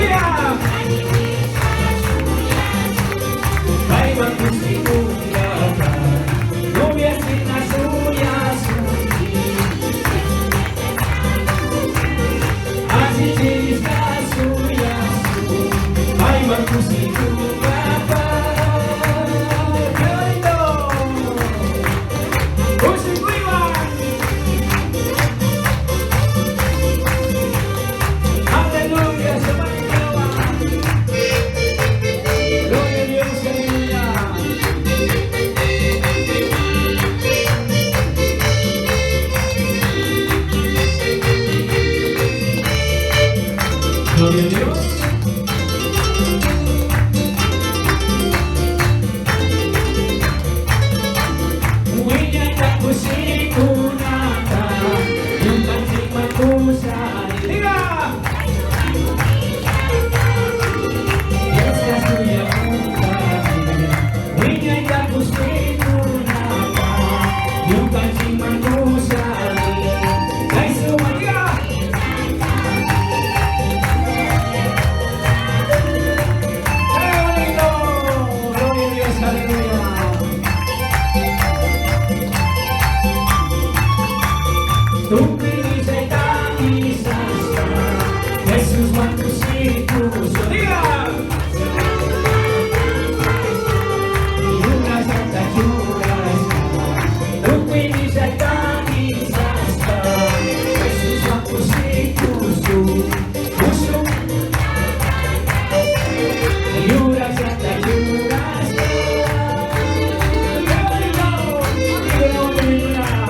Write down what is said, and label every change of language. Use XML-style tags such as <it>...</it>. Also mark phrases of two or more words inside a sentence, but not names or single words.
<qu>Paihuan cushicungapaj. Novia shina shuyashunchij, Allichirishca shuyashun. Paihuan cushicungapaj.</qu> <es>¡Qué bonito! ¡Cushicungapaj! ¡Aleluya! ¡Se va a acabar! ¡Gloria a Dios! ¡Aleluya! ¡Gloria a Dios!</es> <qu>Huiñaita cushicunata, ñucanchijman cusha.</qu> <es>¡Diga! Esta shuyashunga.</es> <qu>Huiñaita cushicunata, ñucanchijman cusha.</qu> <es>¡Jesús! ¡Diga! ¡Qué bonito! ¡Gloria a Dios! ¡Aleluya!</es> <qu>Tucui llajtapi sasta, Jesushuan cushicusha.</qu> <es>¡Diga! Una santa llajtapi.</es> <qu>Tucui llajtapi sasta, Jesushuan cushicusha. Cusha.</qu> <es>Una santa llajtapi. ¡Qué bonito! ¡Aleluya!</es>